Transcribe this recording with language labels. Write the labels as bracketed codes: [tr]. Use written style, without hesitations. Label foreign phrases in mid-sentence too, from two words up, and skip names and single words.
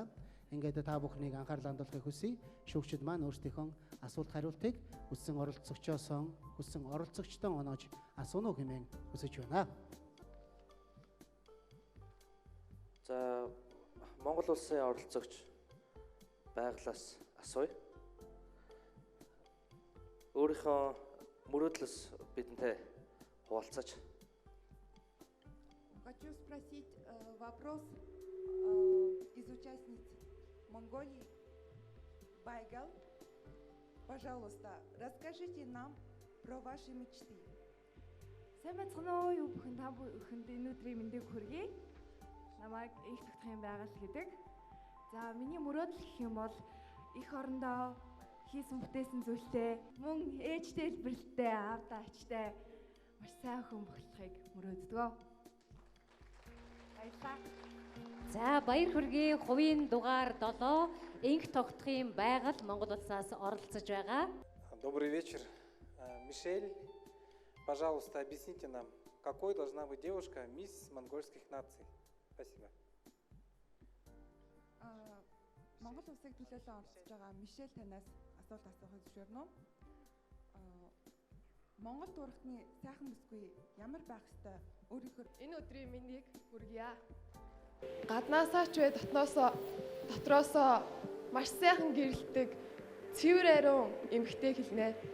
[mn] Ингээд та бүхнийг анхаарал хандуулахыг хүсье. Шүүгчид маань өөрсдийнхөө асуулт хариултыг хүссэн оролцогчдоо оноож асууно хэмээн хүсэж байна. За Монгол улсын оролцогч байглаас асууя. Өөрийнхөө мөрөөдлөөс бидэнтэй хуваалцаач. [ru] Хочу спросить вопрос из участниц Монголии. Байгал, пожалуйста, расскажите нам про ваши мечты. [mn] Сайн байцгаана уу юу бүхэн та бүхэнд энэ өдрийн мэндийг хүргэе. Намайг их тогтхон байгаль гэдэг. За миний мөрөөдөл гэх юм бол их орондоо хийсэн бүтээсэн зүйлтэй мөн ээжтэй хэлбэрэлтэй аавда ачтай маш сайн хүн болохыг мөрөөддөг. Баярлалаа. За баяр хүргэе. Хувийн дугаар 7 инх тогтхын байгаль Монгол улсаас оролцож байгаа. [ru] Добрый вечер. Мишель, пожалуйста, объясните нам, какой должна быть девушка мисс монгольских наций. Спасибо. [mn] Монгол улсыг төлөөлөн оролцож байгаа Мишель танаас асуулт асуухыг зөвшөөрнө үү? Монгол дурхтны сайхан бүсгүй ямар байх ёстой? Өөрийнхөө Энэ өдрийн мэндийг хүргье. Гаднаасаа ч вэ дотроосоо маш сайхан гэрэлтдэг цэвэр ариун эмэгтэй хэлнэ.